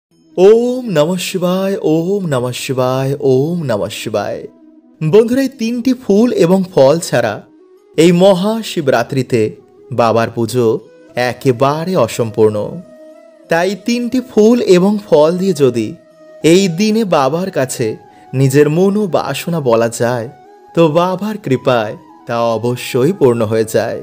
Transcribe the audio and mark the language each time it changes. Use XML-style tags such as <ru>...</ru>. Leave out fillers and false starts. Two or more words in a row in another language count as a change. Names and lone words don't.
<sa>ओम नमः शिवाय ओम नमः शिवाय ओम नमः शिवाय।</sa> <bn>বন্ধুরা, এই তিনটি ফুল এবং ফল ছাড়া এই মহাশিবরাত্রিতে বাবার পুজো একেবারে অসম্পূর্ণ। তাই তিনটি ফুল এবং ফল দিয়ে যদি এই দিনে বাবার কাছে নিজের মনোবাসনা বলা যায়, তো বাবার কৃপায় তা অবশ্যই পূর্ণ হয়ে যায়।</bn>